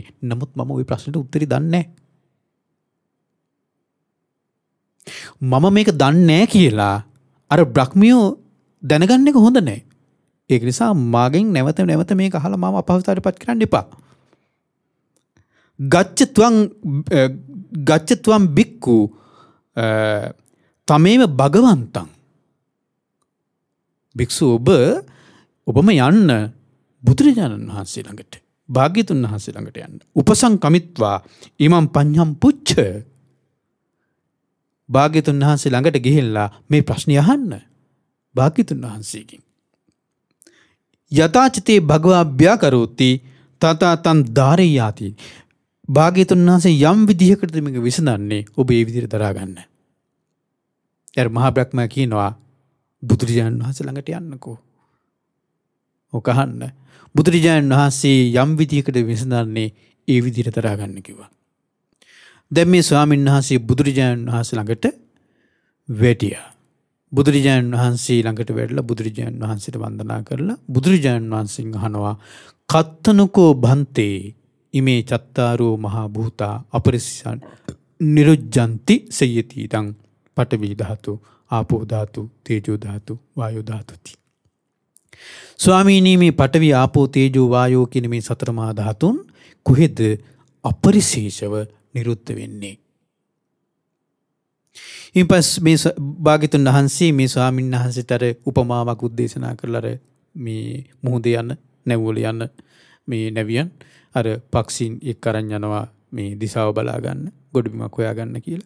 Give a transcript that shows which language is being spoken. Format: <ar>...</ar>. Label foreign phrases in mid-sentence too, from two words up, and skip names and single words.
<si>නමුත් මම ওই ප්‍රශ්නෙට උත්තරي දන්නේ නැහැ. මම මේක දන්නේ නැහැ කියලා අර බ්‍රහ්මියෝ දැනගන්න එක හොඳ නැහැ. ඒක නිසා මාගෙන් නැවත මේක අහලා මම අපහසුතාවයටපත් කරන්න එපා.</si> <pi>ගච්ඡ බික්කු තමේව භගවන්තං.</pi> <si>භික්ෂු ඔබම යන්න බුදුරජාණන් වහන්සේ ළඟට, භාග්‍යතුන් වහන්සේ ළඟට යන්න.</si> <pi>උපසංකමිත්වා ඉමං පඤ්ඤම් පුච්ච.</pi> <si>භාග්‍යතුන් වහන්සේ ළඟට ගිහිල්ලා මේ ප්‍රශ්නේ අහන්න භාග්‍යතුන් වහන්සේගෙන්.</si> <pi>යථාචිතේ භගවා අභ්‍යාකරෝති තථා තං ධාරයාති.</pi> <si>භාග්‍යතුන් වහන්සේ යම් විදිහකට මේක විසඳන්නේ ඔබ ඒ විදිහට දරා ගන්න. ඊට මහා බ්‍රහ්මයා කියනවා බුදුරජාණන් වහන්සේ ළඟට යන්නකෝ. ඔක අහන්න. බුදුරජාණන් වහන්සේ යම් විදිහකට විසඳන්නේ ඒ විදිහට දරා ගන්න කිව්වා. දැන් මේ ස්වාමීන් වහන්සේ බුදුරජාණන් වහන්සේ ළඟට වැඩියා. බුදුරජාණන් වහන්සේ ළඟට වැඩලා බුදුරජාණන් වහන්සේට වන්දනා කරලා බුදුරජාණන් වහන්සේගෙන් අහනවා</si> <pi>කත්තනකෝ භන්තේ ඉමේ චත්තාරෝ මහා භූතා අපරිසිසං නිරුජ්ජಂತಿ සයති තං පඨවි ධාතු, ආපෝ ධාතු, තේජෝ ධාතු, වායෝ ධාතුති.</pi> <si>ස්වාමීනි මේ පඨවි, ආපෝ, තේජෝ, වායෝ කියන මේ සතර මහා ධාතුන් කොහෙද අපරිශේෂව නිරුද්ධ වෙන්නේ? ඉන්පස් මේ භාග්‍යතුන් වහන්සේ මේ ස්වාමීන් වහන්සේට අර උපමාවක් උද්දේශනා කරලා අර මේ මුහුදේ යන නැව්වල යන මේ නැවියන් අර පක්ෂීන් එක්ක අරන් යනවා මේ දිශාව බලා ගන්න, ගොඩබිමක් හොයා ගන්න කියලා.</si>